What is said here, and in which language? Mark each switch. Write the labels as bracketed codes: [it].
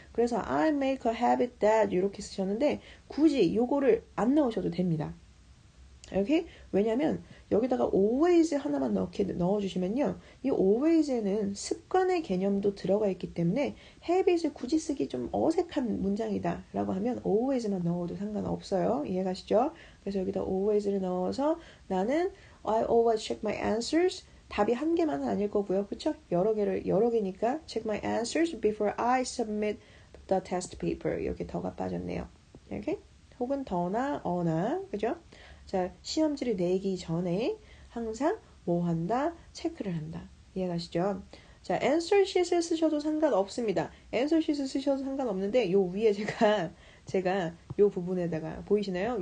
[ko] 그래서 [en] I make a habit that [ko] 이렇게 쓰셨는데 굳이 요거를 안 넣으셔도 됩니다. 이렇게 왜냐면 여기다가 always 하나만 넣어주시면요. 이 always에는 습관의 개념도 들어가 있기 때문에 habit을 굳이 쓰기 좀 어색한 문장이다 라고 하면 always만 넣어도 상관없어요. 이해가시죠? 그래서 여기다 always를 넣어서 나는 [en] I always check my answers. [ko] 답이 한 개만은 아닐 거고요. 그쵸? 여러 개니까 [en] check my answers before I submit the test paper. [ko] 이렇게 더가 빠졌네요. 이렇게? 혹은 더나 어나 그죠? 자, 시험지를 내기 전에 항상 뭐 한다? 체크를 한다. 이해가시죠? 자, answer sheet을 쓰셔도 상관없습니다. answer sheet을 쓰셔도 상관없는데 요 위에 제가 요 부분에다가 보이시나요?